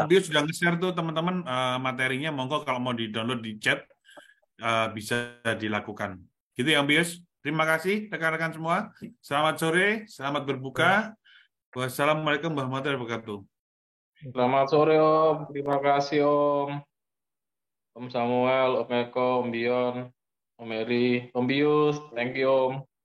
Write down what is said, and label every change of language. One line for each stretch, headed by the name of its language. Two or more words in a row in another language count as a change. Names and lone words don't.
Indonesian: Bio sudah nge-share tuh teman-teman materinya, monggo kalau mau di-download di chat bisa dilakukan. Gitu ya Om Bius. Terima kasih rekan-rekan semua. Selamat sore, selamat berbuka.
Arabic: والسلام عليكم ورحمة الله وبركاته.
Indonesian: Selamat sore Om, terima kasih Om. Om Samuel, Om Eko, Om Bion, Om Eri, Om Bius,
English: thank you Om.